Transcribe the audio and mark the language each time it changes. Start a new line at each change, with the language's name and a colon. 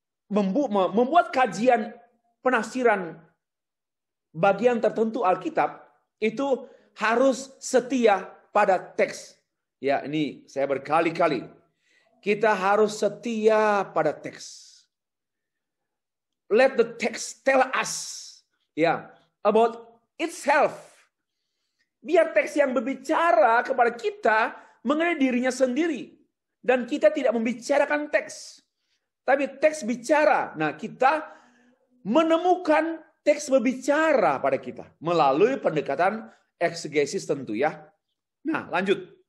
Indonesian: Membuat kajian penafsiran bagian tertentu Alkitab itu harus setia pada teks. Ya, ini saya berkali-kali. Kita harus setia pada teks.
English: Let the text tell us ya about itself.
Indonesian: Biar teks yang berbicara kepada kita mengenai dirinya sendiri. Dan kita tidak membicarakan teks. Tapi teks bicara. Nah, kita menemukan teks berbicara pada kita. Melalui pendekatan eksegesis tentu ya. Nah, lanjut.